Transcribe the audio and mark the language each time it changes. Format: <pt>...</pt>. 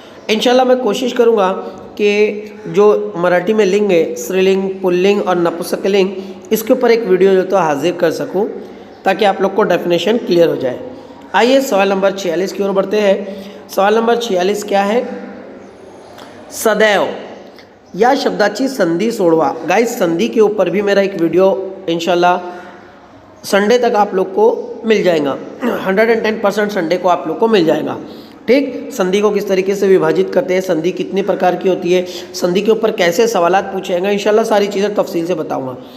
<hi>इंशाल्लाह मैं कोशिश करूँगा कि जो मराठी में लिंग है, स्त्रीलिंग, पुल्लिंग और नपुंसकलिंग, इसके ऊपर एक वीडियो जो तो हाजिर कर सकूं ताकि आप लोग को डेफिनेशन क्लियर हो जाए। आइए सवाल नंबर 46 की ओर बढ़ते हैं। सवाल नंबर 46 क्या है?</hi> <mr>सदैव या शब्दाची संधी सोडवा।</mr> <hi>गाइस, संधि के ऊपर भी मेरा एक वीडियो इंशाल्लाह संडे तक आप लोग को मिल जाएगा। 110% संडे को आप लोग को मिल जाएगा। ठीक, संधि को किस तरीके से विभाजित करते हैं, संधि कितनी प्रकार की होती है, संधि के ऊपर कैसे सवालात पूछे जाएंगे, इंशाल्लाह सारी चीज़ें तफसील से बताऊंगा।</hi>